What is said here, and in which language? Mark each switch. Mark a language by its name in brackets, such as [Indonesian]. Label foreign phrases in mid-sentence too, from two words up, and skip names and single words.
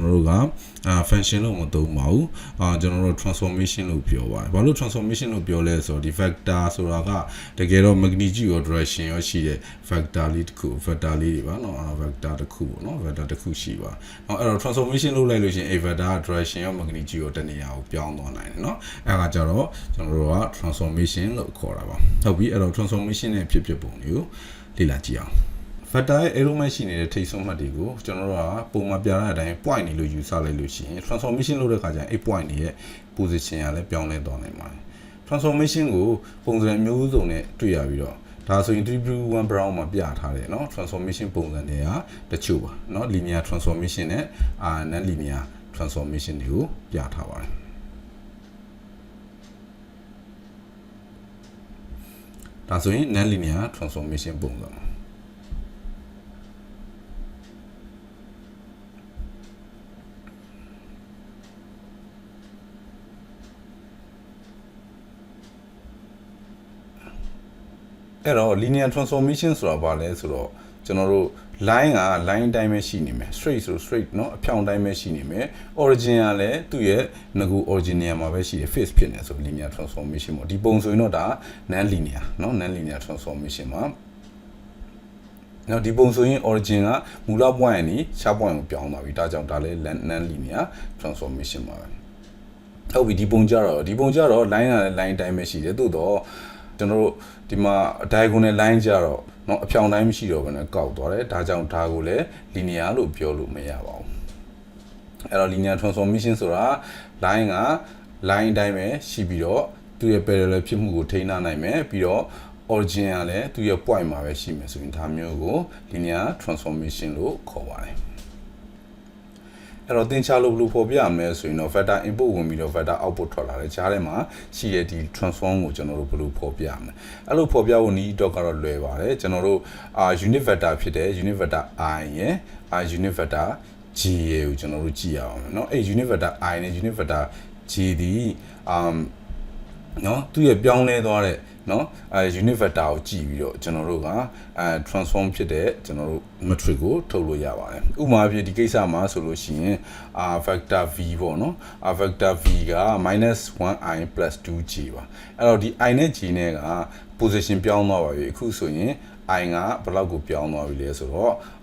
[Burmese] တော်တို့ကfunction လို့မသုံးပါဘူးကျွန်တော်တို့ transformation လို့ပြောပါတယ်ဘာလို့ transformation လို့ပြောလဲဆိုတော့ဒီ vector ဆိုတာကတကယ်တော့ magnitude ရော direction ရောရှိတဲ့ vector လေးတစ်ခု vector လေးတွေပါเนาะvector တစ်ခု ပေါ့เนาะ vector တစ်ခုရှိပါအဲ့တော့ transformation လုပ်လိုက်လို့ရှင် [English] a vector direction [Burmese] ရော magnitude ရောတနေရာကိုပြောင်းသွားနိုင်တယ်เนาะအဲ့ဒါကြတော့ကျွန်တော် တို့က transformation လို့ခေါ်တာပါဟုတ်ပြီအဲ့တော့ transformation ရဲ့ဖြစ်ပုံတွေကိုလေ့လာကြည့်အောင်vector ရဲ့ arrow မဲ့ရှိနေတဲ့ထိပ်ဆုံးမှတ်တွေကိုကျွန်တော်တို့ကပုံမှန်ပြတဲ့အတိုင်း point နေလို့ယူဆလိုက်လို့ရှိရင် transformation လုပ်တဲ့အခါကျရင်အဲ့ point တွေရဲ့ position ကလည်းပြောင်းလဲသွားနိုင်ပါတယ် transformation ကိုပုံစံမျိုးစုံနဲ့တွေ့ရပြီးတော့ဒါဆိုရင် 3.1 brown မှာပြထားတယ်เนาะ transformation ပုံစံတွေကတချို့ပါเนาะ [English] linear transformation [Burmese] နဲ့ [English] non linear transformation [Burmese] တွေကိုပြထားပါတယ် ဒါဆိုရင် [English] non linear transformation [Burmese] ပုံစံအဲ့တော့ [English] linear transformation [Burmese] ဆိုတာဘာလဲဆိုတော့ကျွန်တော်တို့ line က line အတိုင်းပဲရှိနေမယ် straight ဆို straight เนาะအဖြောင့်တိုင်းပဲရှိနေမယ် origin ကလည်းသူ့ရဲ့ငကူ origin နေရာမှာပဲရှိတယ် face ဖြစ်နေဆို [English] linear transformation [Burmese] ပေါ့ဒီပုံဆိုရင်တော့ဒါ [English] non linear [Burmese] เนาะ [English] non linear transformation [Burmese] မှာနော်ဒီပုံဆိုရင် origin ကမူလ point ကနေခြား point ကို ပြောင်းသွားပြီဒါကြောင့်ဒါလည်း [English] non linear transformation [Burmese] ပါပဲဟုတ်ပြီဒီပုံကြတော့ line ကလည်း line တိုင်းပဲရှိတယ်သို့တော့ကျွန်တော်တို့ဒီမှာ [English] diagonal line [Burmese] ကြတော့เนาะအဖြောင့်တိုင်းမရှိတော့ဘဲနဲ့ကောက်သွားတယ်ဒါကြောင့်ဒါကိုလည်း linear လို့ပြောလို့မရပါဘူးအဲ့တော့ [English] linear transformation [Burmese] ဆိုတာ line က line အတိုင်းပဲရှိပြီးတော့သူ့ရဲ့ parallel ဖြစ်မှုကိုထိန်းထားနိုင်မယ်ပြီးတော့ origin ကလည်းသူ့ရဲ့ point မှာပဲရှိမယ်ဆိုရင်ဒါမျိုးကို [English] linear transformation [Burmese] လို့ခေါ်ပါတယ်အဲ့တော့သင်္ချာလို့ဘယ်လိုဖော်ပြရမလဲဆိုရင်တော့ [English] vector input [Burmese] ဝင်ပြီးတော့ [English] vector output [Burmese] ထွက်လာတယ်ကြားထဲမှာရှိတဲ့ဒီ transform ကိုကျွန်တော်တို့ဘယ်လိုဖော်ပြရမလဲအဲ့လိုဖော်ပြဖို့နည်းတော့ကတော့လွယ်ပါတယ်ကျွန်တော်တို့ unit vector ဖြစ်တဲ့ [English] unit vector i [Burmese] ရယ် [English] unit vector j [Burmese] ရယ်ကိုကျွန်တော်တို့ကြည့်ရအောင်เนาะအဲ့ [English] unit vector i [Burmese] နဲ့ [English] unit vector [Burmese] j ဒီเนาะသူ့ရဲ့ပြောင်းလဲသွားတဲ့เนาะ [English] unit vector [Burmese] ကိုကြည့်ပြီးတော့ကျွန်တော်တို့ကtransform ဖြစ်တဲ့ကျွန်တော်တို့ matrix ကိုထုတ်လို့ရပါတယ်ဥပမာအဖြစ်ဒီကိစ္စမှာဆိုလို့ရှိရင် [English] vector v [Burmese] ပေါ့เนาะ [English] vector v [Burmese] က -1i + 2j ပါအဲ့တော့ဒီ i နဲ့ j နဲ့က position ပြောင်းသွားပါပြီအခုဆိုရင် i ကဘယ်လောက်ကိုပြောင်းသွားပြီလဲဆိုတော့